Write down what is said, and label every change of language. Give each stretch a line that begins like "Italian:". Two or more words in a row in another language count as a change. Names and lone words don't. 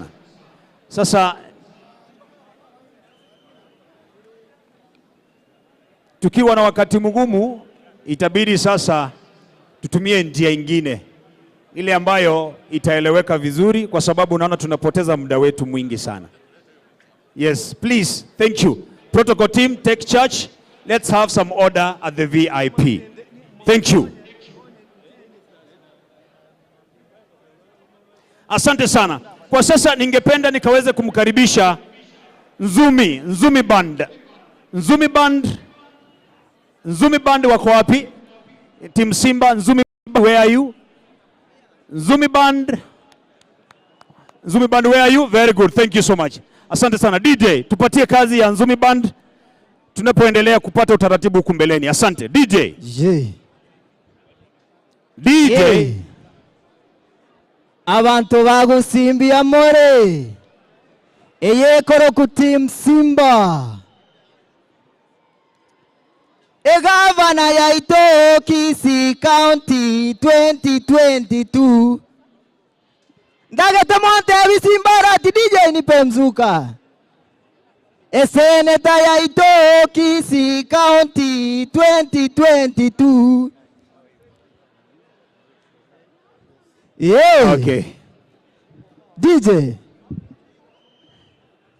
Swahili: Sasa tukiwa na wakati mgumu, itabidi sasa tutumie njia ingine ile ambayo itaeleweka vizuri, kwa sababu naona tunapoteza muda wetu mwingi sana.
English: Yes, please, thank you. Protocol team, take charge. Let's have some order at the VIP. Thank you.
Swahili: Asante sana. Kwa sasa ningependa nikaweze kumkaribisha Nzumi Band. Nzumi Band wako wapi? Team Simba, Nzumi,
English: where are you? Nzumi Band, where are you? Very good, thank you so much.
Swahili: Asante sana. DJ, tupatie kazi ya Nzumi Band tunapoendelea kupata utaratibu huku mbeleni. Asante. DJ. DJ.
Gusii: Abantu bagusimbia more. Eyekoro ku Team Simba. Gavana yaito KISII County 2022. Ndagete monte Simba Arati DJ
Swahili: nipe mzuka.
Gusii: Seneta yaito KISII County 2022.
English: Yeah. Okay. DJ